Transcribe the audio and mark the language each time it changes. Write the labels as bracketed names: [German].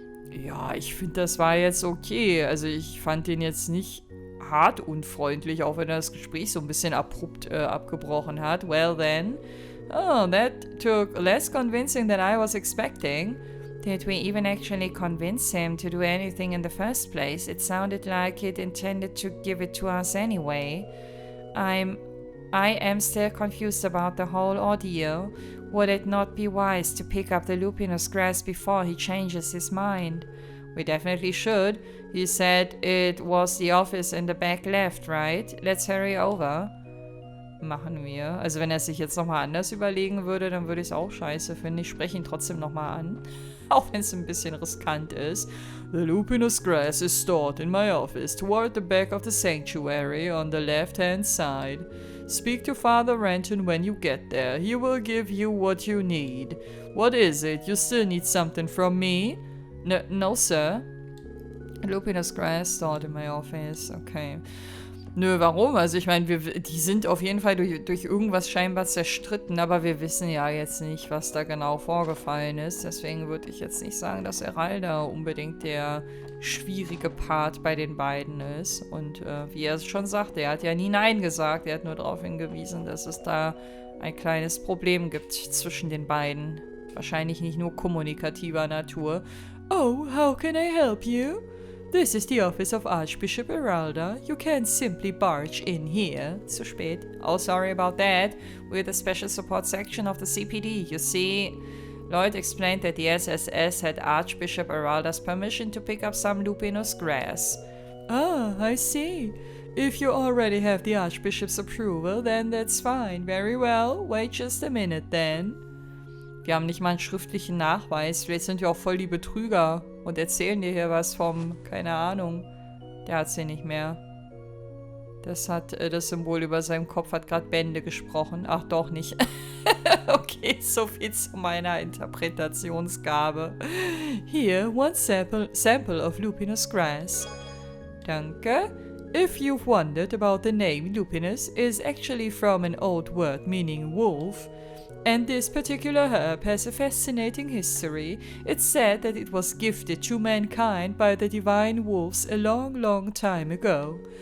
[German] Ja, ich finde, das war jetzt okay. Also, ich fand den jetzt nicht hart unfreundlich, auch wenn er das Gespräch so ein bisschen abrupt abgebrochen hat. [English] Well then. Oh, that took less convincing than I was expecting. Did we even actually convince him to do anything in the first place? It sounded like he'd intended to give it to us anyway. I'm I am still confused about the whole ordeal. Would it not be wise to pick up the lupinous grass before he changes his mind? We definitely should. He said it was the office in the back left, right? Let's hurry over. [German] Machen wir. Also wenn er sich jetzt nochmal anders überlegen würde, dann würde ich es auch scheiße finden. Ich spreche ihn trotzdem nochmal an. Auch wenn es ein bisschen riskant ist. [English] The lupinous grass is stored in my office toward the back of the sanctuary on the left-hand side. Speak to Father Renton when you get there. He will give you what you need. What is it? You still need something from me? No, sir. Lupinous grass stored in my office. [German] Okay. Nö, warum? Also ich meine, die sind auf jeden Fall durch irgendwas scheinbar zerstritten, aber wir wissen ja jetzt nicht, was da genau vorgefallen ist. Deswegen würde ich jetzt nicht sagen, dass Eralda unbedingt der schwierige Part bei den beiden ist. Und wie er es schon sagte, er hat ja nie Nein gesagt. Er hat nur darauf hingewiesen, dass es da ein kleines Problem gibt zwischen den beiden. Wahrscheinlich nicht nur kommunikativer Natur. [English] Oh, how can I help you? This is the office of Archbishop Aralda. You can't simply barge in here. [German] Zu spät. [English] Oh, sorry about that. We're the special support section of the CPD. You see, Lloyd explained that the SSS had Archbishop Aralda's permission to pick up some lupinous grass. Ah, I see. If you already have the Archbishop's approval, then that's fine. Very well. Wait just a minute then. [German] Wir haben nicht mal einen schriftlichen Nachweis. Vielleicht sind wir auch voll die Betrüger und erzählen dir hier was vom, keine Ahnung. Der hat sie nicht mehr. Das Symbol über seinem Kopf hat gerade Bände gesprochen. Ach, doch nicht. Okay, so viel zu meiner Interpretationsgabe. [English] Here, one sample of lupinous grass. [German] Danke. [English] If you've wondered about the name lupinous, is actually from an old word meaning wolf. And this particular herb has a fascinating history. It's said that it was gifted to mankind by the divine wolves a long, long time ago.